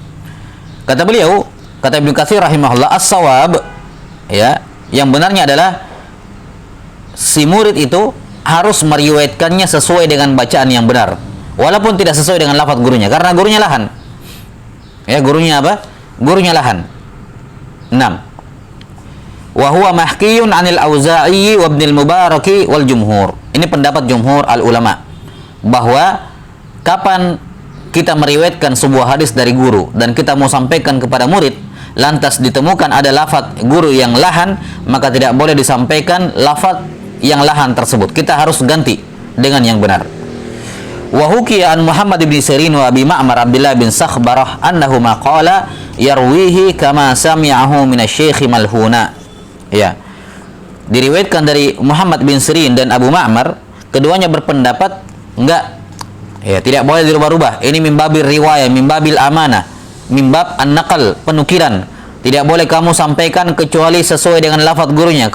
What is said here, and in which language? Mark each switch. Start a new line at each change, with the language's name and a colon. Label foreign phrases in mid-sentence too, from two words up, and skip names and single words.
Indonesian: Kata beliau, kata Ibnu Katsir rahimahullah, as-shawab, ya, yang benarnya adalah si murid itu harus meriwayatkannya sesuai dengan bacaan yang benar, walaupun tidak sesuai dengan lafaz gurunya, karena gurunya lahan. Ya, gurunya apa? Gurunya lahan. 6.
Arabic: وهو محكي عن الأوزاعي وابن المبارك والجمهور.
Indonesian: Ini pendapat
Arabic: جمهور العلماء,
Indonesian: bahwa kapan kita meriwayatkan sebuah hadis dari guru dan kita mau sampaikan kepada murid, lantas ditemukan ada lafaz guru yang lahan, maka tidak boleh disampaikan lafaz yang lahan tersebut. Kita harus ganti dengan yang benar.
Arabic: وحكي عن محمد بن سيرين وأبي معمر عبد الله بن سخبرة أنهما قالا يرويه كما سمعه من الشيخ ملحونا.
Indonesian: Ya. Diriwayatkan dari Muhammad bin Sirin dan Abu Ma'mar, keduanya berpendapat enggak, ya, tidak boleh dirubah-rubah.
Arabic: Ini من باب الرواية، من باب الأمانة، من باب النقل, penukiran.
Indonesian: Tidak boleh kamu sampaikan kecuali sesuai dengan lafaz gurunya.